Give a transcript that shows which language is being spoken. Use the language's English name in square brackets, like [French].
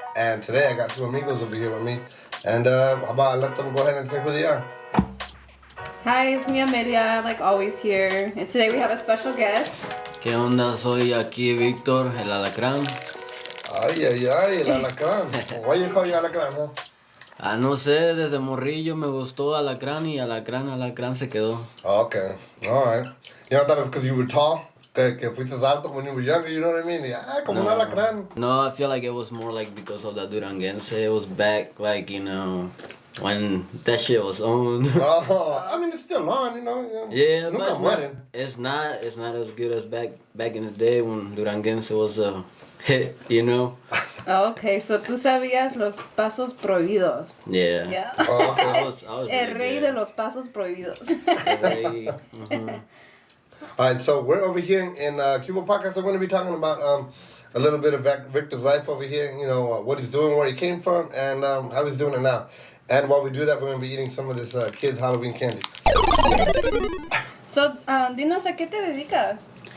[English] And today I got two amigos over here with me. And how about I let them go ahead and say who they are? Hi, it's me Amelia, like always here. And today we have a special guest. [Spanish] ¿Qué onda? Soy aquí Victor El Alacran. Ay, El Alacran. [English] Why you call you Alacran, huh? [Spanish] No sé, desde morrillo me gustó Alacrán y Alacrán se quedó. [English] Okay, all right. You know, I thought it was because you were tall. [Spanish] Que fuiste alto [English] when you were younger, you know what I mean? [Spanish] Como un alacrán. [English] No, I feel like it was more like because of the Duranguense. It was back, like, you know, when that shit was on. Oh, I mean, it's still on, you know. Yeah, [Spanish] Nunca mueren. [English] It's not as good as back in the day when Duranguense was a hit, you know? Okay, so [Spanish] tú sabías los pasos prohibidos. [English] Yeah. Yeah. Oh, okay. I was [Spanish] El [English] really [Spanish] rey [English] good. [Spanish] de los pasos prohibidos. El rey, mhm. [English] All right, so we're over here in Cuba Podcast. I'm going to be talking about a little bit of Victor's life over here, you know, what he's doing, where he came from, and how he's doing it now. And while we do that, we're going to be eating some of this kids' Halloween candy. [Spanish] So, dinos, ¿a qué te dedicas?